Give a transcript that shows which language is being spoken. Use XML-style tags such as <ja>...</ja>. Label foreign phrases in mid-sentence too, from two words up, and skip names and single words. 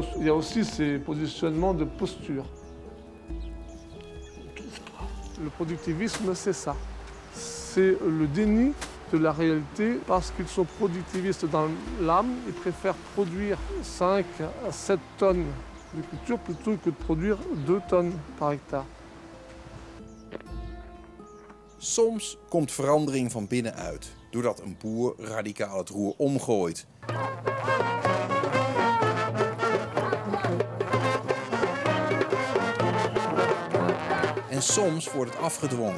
<fr>Il y a aussi ces positionnements de posture. Le productivisme, c'est ça. C'est le déni de la réalité parce qu'ils sont productivistes dans l'âme. Ils préfèrent produire 5 à 7 tonnes de culture plutôt que de produire 2 tonnes par hectare.</fr> <nl>Soms komt verandering van binnenuit, doordat een boer radicaal het roer omgooit. En soms wordt het afgedwongen.</nl>